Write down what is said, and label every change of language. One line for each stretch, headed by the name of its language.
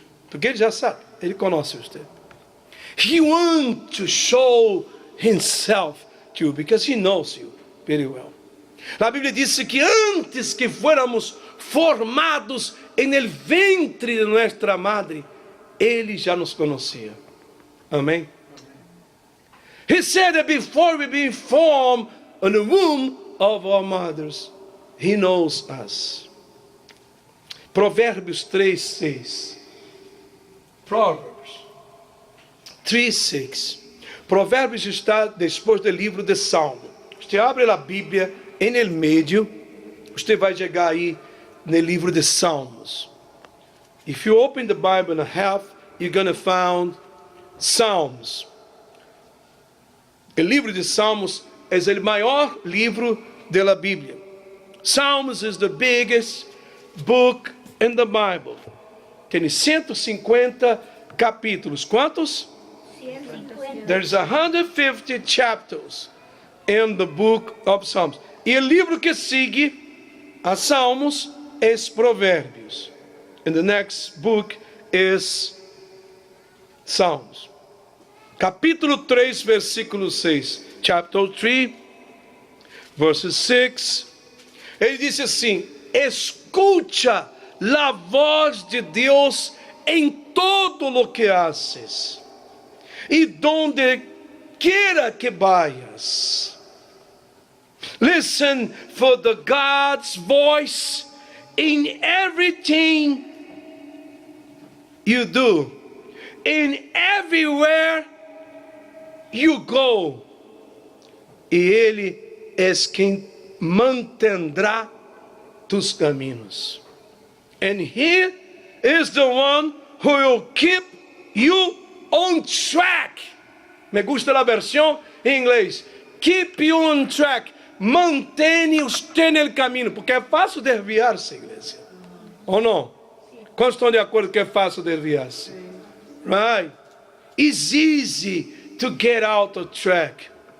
Portuguese: Porque Ele já sabe, Ele conhece você.
English: He wants to show Himself to you, because He knows you very well.
Portuguese: A Bíblia diz que antes que
Spanish: fuéramos formados en el ventre de nuestra madre,
Portuguese: Ele já nos conhecia. Amém?
English: He said that before we be formed in the womb of our mothers, He knows us.
Portuguese: Provérbios 3:6.
English: Proverbs 3:6.
Portuguese: Provérbios está depois do livro de Salmo. Você abre a Bíblia em el meio, você vai chegar aí no livro de Salmos.
English: If you open the Bible in half, you're going to find Psalms.
Portuguese: O livro de Salmos é o maior livro da Bíblia.
English: Psalms is the biggest book in the Bible.
Portuguese: Tem 150 capítulos. Quantos? 150.
English: There's 150 chapters in the book of Psalms.
Portuguese: E o livro que segue a Salmos é Provérbios.
English: And the next book is Psalms.
Portuguese: Capítulo 3, versículo 6.
English: Chapter 3, verse 6.
Portuguese: Ele disse assim: escucha a voz de Deus em todo o que haces, e
Spanish: donde quiera que vayas.
English: Listen for the God's voice in everything you do, in everywhere you go.
Portuguese: E Ele é quem mantendrá tus caminhos.
English: And He is the one who will keep you on track.
Portuguese: Me gusta a versão em inglês.
English: Keep you on track.
Portuguese: Mantém você no caminho. Porque é fácil desviar-se, igreja. Ou não? Quantos estão de acordo que é fácil desviar-se?
English: Right? It's easy to get out of track.